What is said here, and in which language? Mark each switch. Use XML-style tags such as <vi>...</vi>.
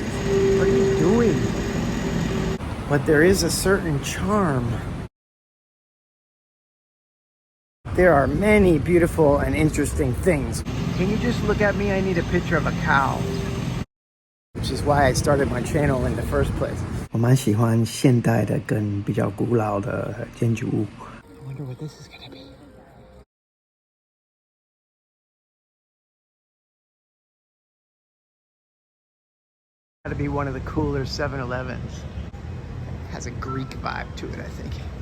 <en>What are you doing? But there is a certain charm. There are many beautiful and interesting things. Can you just look at me? I need a picture of a cow. Which is why I started my channel in the first place.</en> <zh>我蛮喜欢现代的跟比较古老的建筑物。</zh> <en>I wonder what this is gonna be. Gotta be one of the cooler 7-Elevens. Has a Greek vibe to it, I think.</en>